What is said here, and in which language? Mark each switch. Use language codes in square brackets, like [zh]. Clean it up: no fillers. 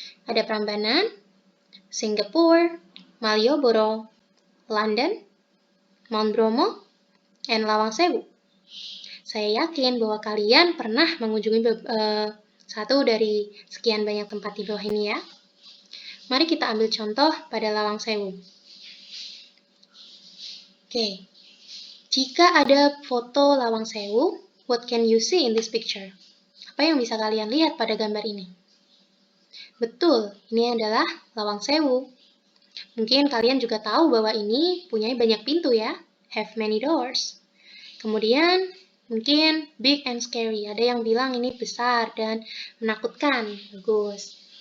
[id] Ada Prambanan, Singapura, Malioboro, London, Mount Bromo, dan Lawang Sewu. Saya yakin bahwa kalian pernah mengunjungi satu dari sekian banyak tempat di bawah ini ya. Mari kita ambil contoh pada Lawang Sewu. Oke, jika ada foto Lawang Sewu, [en] what can you see in this picture? [id] Apa yang bisa kalian lihat pada gambar ini? Betul, ini adalah Lawang Sewu. Mungkin kalian juga tahu bahwa ini punya banyak pintu ya, [en] have many doors. [id] Kemudian, mungkin [en] big and scary, [id] ada yang bilang ini besar dan menakutkan, bagus.